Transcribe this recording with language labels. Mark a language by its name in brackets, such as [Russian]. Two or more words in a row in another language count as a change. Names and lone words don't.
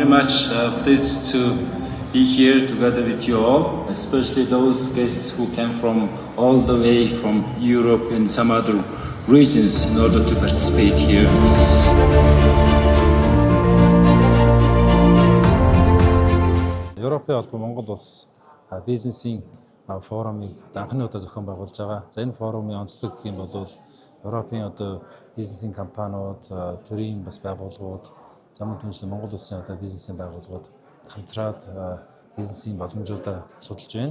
[English] much pleased to be here together with you all, especially those guests who came from all the way from Europe and some other regions in order to participate here. [Mongolian] Европын холбоо Монгол улс бизнесийн форумыг анхны удаа зохион байгуулж байгаа. За энэ форумын онцлог гэх юм бол Европын одоо бизнесийн компаниуд, төрийн бас байгууллагууд, замун түншлэн Монгол улсын одоо бизнесийн байгууллагууд хамтраад бизнесийн боломжуудаа судалж байна.